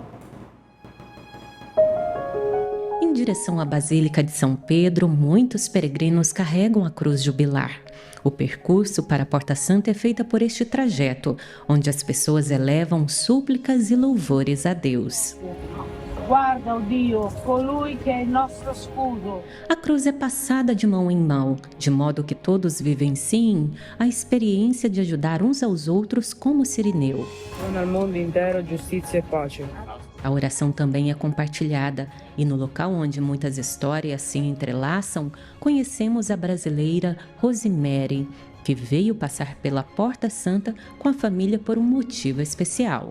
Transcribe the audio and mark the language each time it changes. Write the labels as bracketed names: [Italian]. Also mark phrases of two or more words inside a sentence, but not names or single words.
[Portuguese] Em direção à Basílica de São Pedro, muitos peregrinos carregam a cruz jubilar. O percurso para a Porta Santa é feito por este trajeto, onde as pessoas elevam súplicas e louvores a Deus. [Italian] Guarda, Dio, colui [Portuguese] que é nosso escudo. A cruz é passada de mão em mão, de modo que todos vivenciem a experiência de ajudar uns aos outros como Cirineu. No mundo inteiro, justiça e paz. A oração também é compartilhada e no local onde muitas histórias se entrelaçam, conhecemos a brasileira Rosemary, que veio passar pela Porta Santa com a família por um motivo especial.